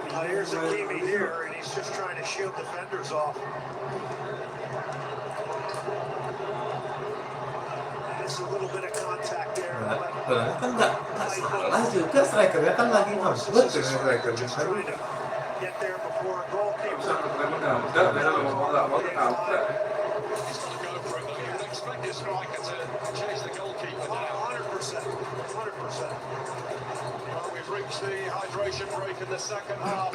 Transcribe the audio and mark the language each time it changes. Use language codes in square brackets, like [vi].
[en] Here's Hakimi here, and he's just trying to shield defenders off. There's a little bit of contact there. [id] Kan nggak salah juga, strikernya kan lagi ngebut dengan strikernya. [en] Trying to get there before a goal keeps [id] Bisa ketemu nggak? Udah mau nggak mau ketabrak. [en] Expect your striker to chase the goalkeeper now. 100%. 100%. Well, we've reached the hydration break in the second half.